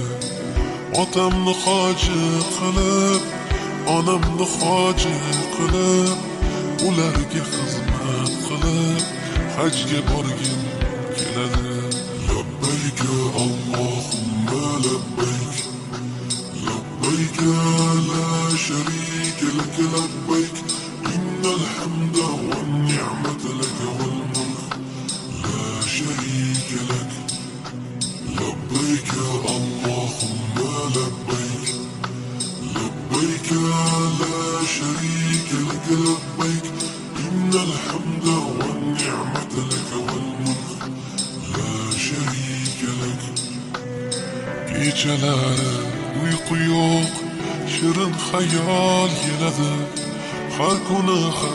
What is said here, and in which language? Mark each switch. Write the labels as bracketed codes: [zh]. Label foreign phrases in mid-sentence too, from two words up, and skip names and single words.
[uz] Otamni hoji qilib, onamni hoji qilib, ularga xizmat qilib, hajga borgim keladi. [ar] لبيك اللهم لبيك, لبيك لا شريك لك لبيك، إن الحمد والنعمة لك والملك لا شريك لك. لبيك اللهم لبيك، لبيك لا شريك لك لبيك، إن الحمد والنعمة لك والملك لا شريك لك. [uz] Kechalari uyqu yo'q, shirin xayol keladi. Har kuni